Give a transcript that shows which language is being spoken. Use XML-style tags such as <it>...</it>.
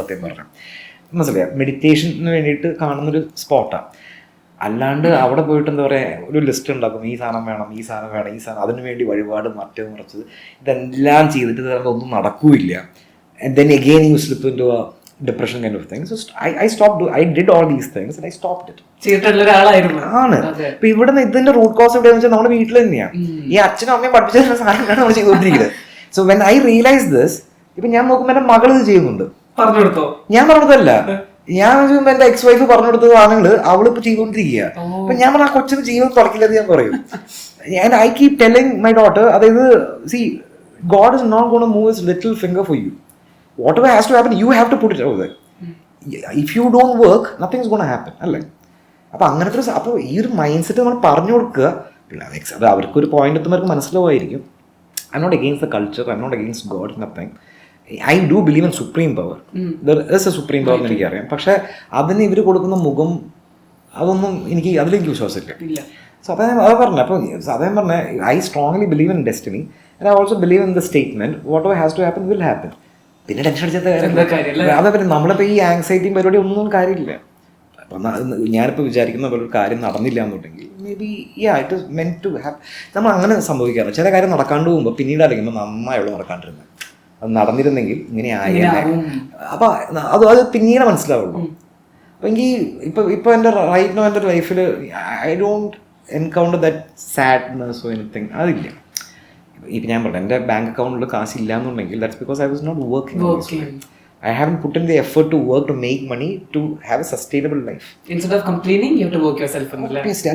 <ml>സത്യം പറഞ്ഞാൽ മനസ്സിലായി, മെഡിറ്റേഷന് വേണ്ടിയിട്ട് കാണുന്നൊരു സ്പോട്ടാണ്. അല്ലാണ്ട് അവിടെ പോയിട്ട് എന്താ പറയുക, ഒരു ലിസ്റ്റ് ഉണ്ടാക്കും, ഈ സാധനം വേണം, ഈ സാധനം വേണം, ഈ സാധനം, അതിന് വേണ്ടി വഴിപാട് മറ്റേത് മറിച്ചത് ഇതെല്ലാം ചെയ്തിട്ട് ഒന്നും നടക്കൂല്ല.</ml> <en>And then again you slip into a depression kind of thing. So I did all these things and I stopped it.</en> <ml>ചെയ്തിട്ടുള്ള ഒരാളായിരുന്നു ആണ്. ഇപ്പൊ ഇവിടെ ഇതിന്റെ റൂട്ട് കോസ് എവിടെയാണെന്ന് വെച്ചാൽ നമ്മുടെ വീട്ടിൽ തന്നെയാണ്. ഈ അച്ഛനും അമ്മയും പഠിപ്പിച്ച സാധനങ്ങളാണ് നമ്മൾ ചെയ്തുകൊണ്ടിരിക്കുന്നത്.</ml> <en>so when I realise this,</en> <ml>ഇപ്പൊ ഞാൻ നോക്കുമ്പോൾ എന്റെ മകൾ ഇത് ചെയ്യുന്നുണ്ട്. പറഞ്ഞു കൊടുത്തോ? ഞാൻ പറഞ്ഞതല്ല, ഞാൻ നോക്കുമ്പോൾ എന്റെ എക്സ് വൈഫ് പറഞ്ഞു കൊടുത്ത സാധനങ്ങള് അവളിപ്പോ ചെയ്തുകൊണ്ടിരിക്കുക. അപ്പൊ ഞാൻ പറഞ്ഞ ആ കൊച്ചിന് ജീവിതം തുടക്കില്ലെന്ന് ഞാൻ പറയും.</ml> <en>and I keep telling my daughter,</en> <ml>അതായത്</ml> <en>See God is not going to move his little finger for you. Whatever has to happen, you have to put it over there. If you don't work, nothing is going to happen.</en> <ml>അല്ലേ? അപ്പോൾ അങ്ങനത്തെ ഒരു, അപ്പോൾ ഈ ഒരു mind set നമ്മൾ പറഞ്ഞു കൊടുക്കുക. അത് അവർക്കൊരു പോയിന്റ് എത്തുമ്പോൾ മനസ്സിലാവുമായിരിക്കും.</ml> <en>I'm not against the culture, I'm not against God, nothing. I do believe in supreme power. There is a supreme power</en> <ml>എന്ന് എനിക്കറിയാം. പക്ഷെ അതിന് ഇവർ കൊടുക്കുന്ന മുഖം, അതൊന്നും അതിലെനിക്ക് വിശ്വാസമില്ല.</ml> <en>so</en> <ml>അത് പറഞ്ഞ, അപ്പോൾ അതേ പറഞ്ഞ,</ml> <en>I strongly believe in destiny and I also believe in the statement whatever has to happen will happen.</en> <ml>പിന്നെ ടെൻഷൻ അടിച്ചാൽ അതേപോലെ നമ്മളിപ്പോൾ ഈ ആങ്സൈറ്റിയും പരിപാടി ഒന്നും കാര്യമില്ല. അപ്പം ഞാനിപ്പോൾ വിചാരിക്കുന്ന പോലെ ഒരു കാര്യം നടന്നില്ല എന്നുണ്ടെങ്കിൽ</ml> <en>Maybe it is meant to have.</en> <ml>നമ്മൾ അങ്ങനെ സംഭവിക്കാറ്. ചില കാര്യം നടക്കാണ്ട് പോകുമ്പോൾ പിന്നീട് അറിയുമ്പോൾ നന്നായുള്ള നടക്കാണ്ടിരുന്നത്, അത് നടന്നിരുന്നെങ്കിൽ ഇങ്ങനെ ആയല്ലേ. അപ്പം അത് പിന്നീട് മനസ്സിലാവുള്ളൂ. അപ്പം എനിക്ക് ഇപ്പം എൻ്റെ</ml> <en>right now</en> <ml>എൻ്റെ ലൈഫിൽ</ml> <en>I don't encounter that sadness or anything.</en> <ml>അതില്ല. ഇപ്പം ഞാൻ പറഞ്ഞു, എൻ്റെ ബാങ്ക് അക്കൗണ്ടിൽ കാശില്ല എന്നുണ്ടെങ്കിൽ</ml> <en>That's because I was not working. I haven't put in the effort to work to make money to have a sustainable life. Instead of complaining, you have to work yourself in the life.</en>